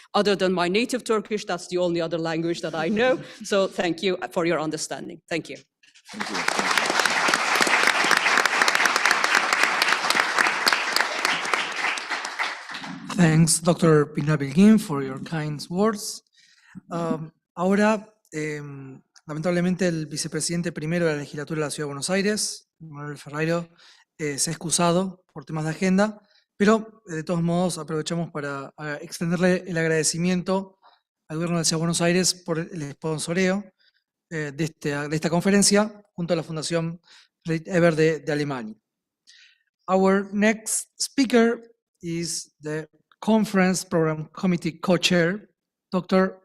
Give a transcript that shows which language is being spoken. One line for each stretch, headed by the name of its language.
English: Other than my native Turkish, that's the only other language that I know. So thank you for your understanding. Thank you. Thank you. Thanks, Dr. Pilar Bilgin, for your kind words.
Spanish: Ahora, lamentablemente, el vicepresidente primero de la legislatura de la Ciudad de Buenos Aires, Manuel Ferreiro, se ha excusado por temas de agenda, pero de todos modos aprovechamos para extenderle el agradecimiento al gobierno de la Ciudad de Buenos Aires por el sponsoreo de esta conferencia junto a la Fundación Friedrich Ebert de Alemania.
English: Our next speaker is the Conference Program Committee Co-Chair, Dr.